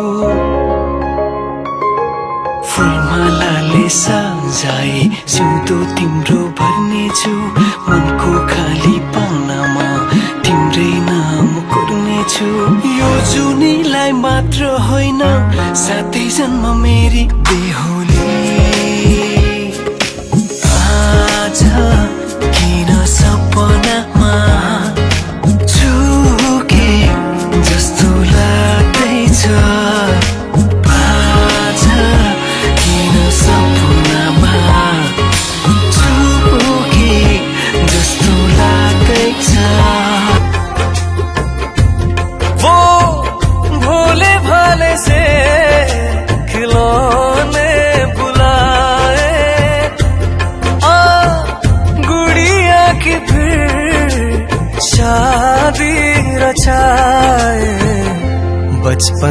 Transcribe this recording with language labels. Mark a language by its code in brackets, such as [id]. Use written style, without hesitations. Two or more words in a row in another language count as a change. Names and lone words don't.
[ne] फुलमालाले सजाए सिउँदो तिम्रो भर्नेछु मनको खाली पानामा तिम्रै नाम कोर्नेछु यो जुनीलाई मात्र होइन साथै जन्म मेरी बेहुली आज किन सपनामा चुके जस्तो लाग्दैछ आज किन सपनामा चुके जस्तो लाग्दैछ [hi] वो भोले भाले से खिलौने बुलाए आ गुड़िया की फिर शादी रचाए बचपन